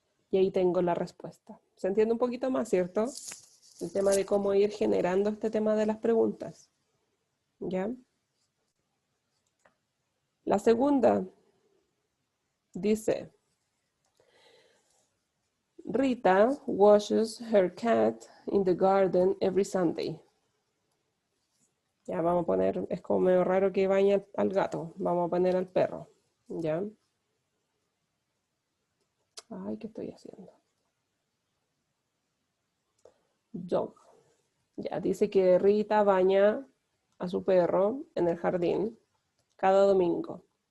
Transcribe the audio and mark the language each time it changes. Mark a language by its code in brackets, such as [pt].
[es] Y ahí tengo la respuesta. ¿Se entiende un poquito más, cierto? El tema de cómo ir generando este tema de las preguntas. ¿Ya? La segunda dice, [en] Rita washes her cat in the garden every Sunday. [es] Ya vamos a poner, es como medio raro que bañe al gato. Vamos a poner al perro. ¿Ya? Ay, ¿qué estoy haciendo? [en] Dog. [es] Ya, dice que Rita baña a su perro en el jardín cada domingo.